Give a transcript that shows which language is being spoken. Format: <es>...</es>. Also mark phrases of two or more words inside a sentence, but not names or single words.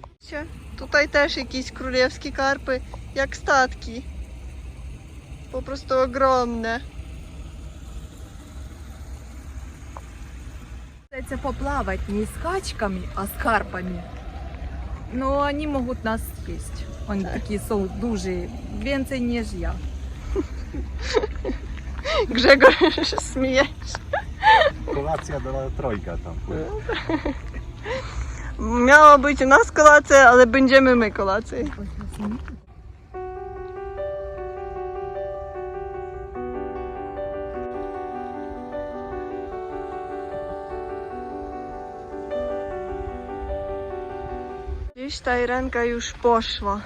<pl>Widzicie? Tutaj też jakieś królewskie karpy, jak statki. Po prostu ogromne.</pl> <ru>Chcecie поплавать не с качками, а с карпами. Но они могут нас съесть. Они такі</ru> <pl>są duży, więcej niż ja. Grzegorz śmieje. Kolacja do trojga tam pływa. Miała być u nas kolacja, ale będziemy my kolację. Dziś ta Irenka już poszła.</pl>